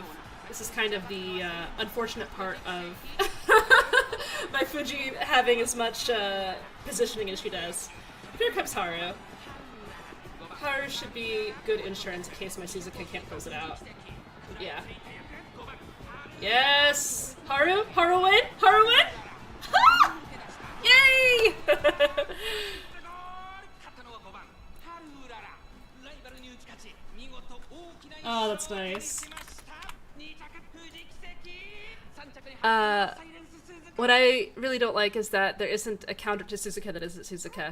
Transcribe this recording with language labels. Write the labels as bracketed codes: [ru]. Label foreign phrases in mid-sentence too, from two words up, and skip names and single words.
[en] This is kind of the unfortunate part of my Fuji having as much positioning as she does. Here comes Haru. Haru should be good insurance in case my Suzuka can't close it out. Yeah. Yes! Haru? Haru win? Haru win? Ha! Yay! Oh, that's nice. What I really don't like is that there isn't a counter to Suzuka that isn't Suzuka.